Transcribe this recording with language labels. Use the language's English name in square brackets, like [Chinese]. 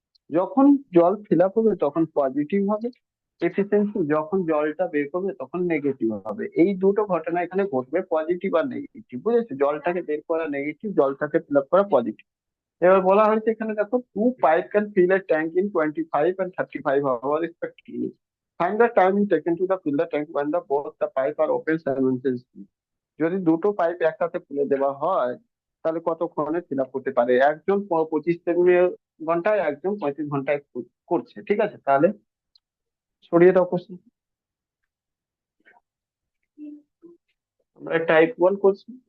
[Bangla] যখন জল fill up হবে তখন পজিটিভ হবে এফিসিয়েন্সি, যখন জলটা বের করবে তখন নেগেটিভ হবে। এই দুটো ঘটনা এখানে ঘটবে, পজিটিভ আর নেগেটিভ। বুঝেছো, জলটাকে বের করা নেগেটিভ, জলটাকে ফিল আপ করা পজিটিভ। এবার বলা হয়েছে এখানে দেখো, [English] Two pipe can fill a tank in 25 and 35 hours respectively. Find the time taken to the fill the tank when the both the pipe are open simultaneously. [Bangla] যদি দুটো pipe একসাথে খুলে দেওয়া হয় তাহলে কতক্ষণে ফিল আপ করতে পারে, একজন 25 ঘন্টায়, একজন 35 ঘন্টায় করছে। ঠিক আছে, তাহলে সরিয়ে দাও কোশ্চেন। আমরা টাইপ 1 করছি।